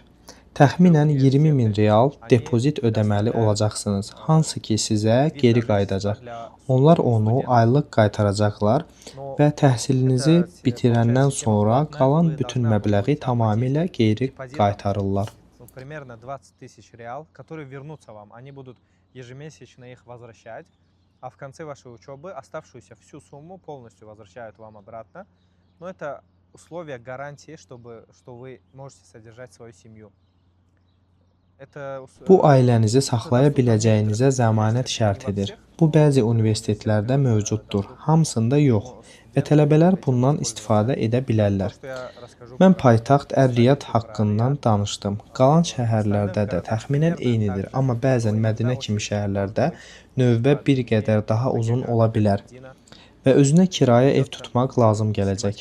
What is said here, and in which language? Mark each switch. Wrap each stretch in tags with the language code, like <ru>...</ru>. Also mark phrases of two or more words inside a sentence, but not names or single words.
<az>Təxminən 20.000 real depozit ödəməli olacaqsınız, hansı ki sizə geri qayıdacaq. Onlar onu aylıq qaytaracaqlar və təhsilinizi bitirəndən sonra qalan bütün məbləği tamamilə geri qaytarırlar.</az> <ru>Примерно 20 тысяч реал, которые вернутся вам. Они будут ежемесячно их возвращать, а в конце вашей учебы оставшуюся всю сумму полностью возвращают вам обратно. Но это условие гарантии, что вы можете содержать свою семью.</ru> <az>Bu ailənizi saxlaya biləcəyinizə zəmanət şərtidir. Bu bəzi universitetlərdə mövcuddur, hamısında yox və tələbələr bundan istifadə edə bilərlər. Mən paytaxt Ər-Riyad haqqından danışdım. Qalan şəhərlərdə də təxminən eynidir, amma bəzən Mədinə kimi şəhərlərdə növbə bir qədər daha uzun ola bilər və özünə kirayə ev tutmaq lazım gələcək.</az>